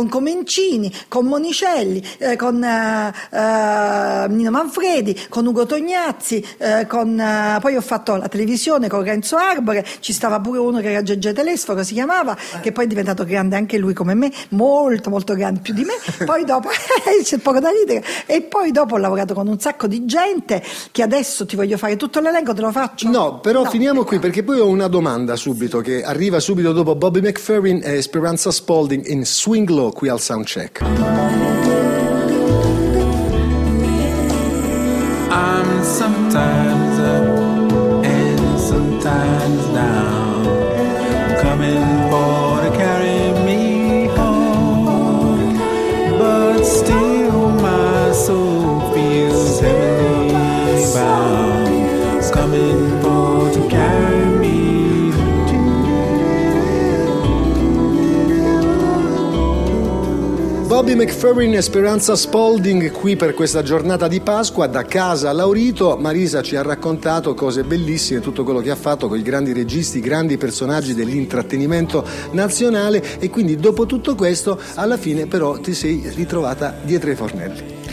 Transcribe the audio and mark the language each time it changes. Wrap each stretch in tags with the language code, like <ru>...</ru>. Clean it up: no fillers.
<it>con Comencini, con Monicelli, con Nino Manfredi, con Ugo Tognazzi, con poi ho fatto la televisione con Renzo Arbore, ci stava pure uno che era Gege Telesforo, si chiamava, che poi è diventato grande anche lui come me, molto molto grande, più di me, poi dopo c'è poco da ridere, e poi dopo ho lavorato con un sacco di gente che adesso ti voglio fare tutto l'elenco, te lo faccio? No, però no, finiamo qui, perché poi ho una domanda subito, che arriva subito dopo Bobby McFerrin e Speranza Spalding in Swing Low qui al Soundcheck.</it> <en>I'm sometimes up and sometimes down, coming for to carry me home, but still my soul feels heavenly bound, coming for to carry me home.</en> <it>Bobby McFerrin e Speranza Spalding qui per questa giornata di Pasqua da casa a Laurito. Marisa ci ha raccontato cose bellissime, tutto quello che ha fatto con i grandi registi, i grandi personaggi dell'intrattenimento nazionale, e quindi dopo tutto questo alla fine però ti sei ritrovata dietro i fornelli.</it>